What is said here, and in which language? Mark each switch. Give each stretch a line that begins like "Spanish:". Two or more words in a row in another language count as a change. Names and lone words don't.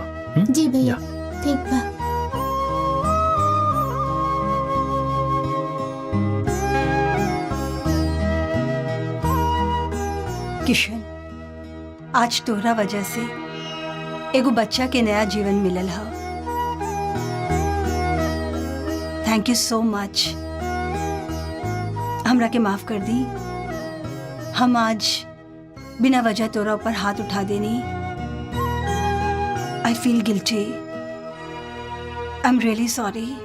Bhojpuri: जी भैया। ठीक बा। किशन, आज तोहरा वजह से एगो बच्चा के नया जीवन मिलल है।
English: thank you so much.
Bhojpuri: हमरा के माफ कर दी। हम आज बिना वजह तोरा ऊपर हाथ उठा देनी।
English: I feel guilty. I am really sorry.